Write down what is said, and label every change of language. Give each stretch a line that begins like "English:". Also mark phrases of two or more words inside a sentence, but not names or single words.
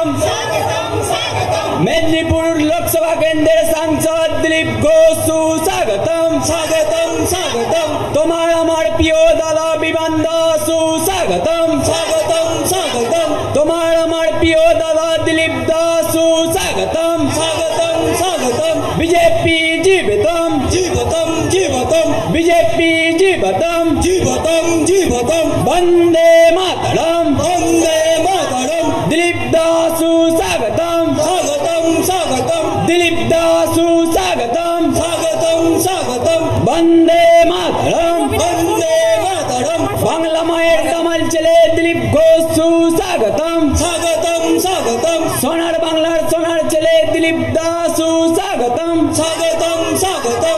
Bangla: মেদিনীপুর লোকসভা কেন্দ্রের সাংসদ দিলীপ ঘোষ সুস্বাগতম। স্বাগতম স্বাগতম তোমার আমার প্রিয় দাদা বিমান দাস সুস্বাগতম। স্বাগতম স্বাগতম তোমার আমার প্রিয় দাদা দিলীপ দাস সুস্বাগতম। স্বাগতম স্বাগতম বিজেপি জীবিতম জীবতম জীবতম বিজেপি জীবতম জীবতম জীবতম বন্দে মাতরম বন্দে মাতরম দিলীপ দাস সুস্বাগতম। স্বাগতম স্বাগতম দিলীপ দাস সুস্বাগতম। স্বাগতম স্বাগতম বন্দে মাতরম বন্দে মাতরম বাংলা মায়ের দামাল ছেলে দিলীপ ঘোষ সুস্বাগতম। স্বাগতম স্বাগতম সোনার বাংলার সোনার ছেলে দিলীপ দাস সুস্বাগতম। স্বাগতম স্বাগতম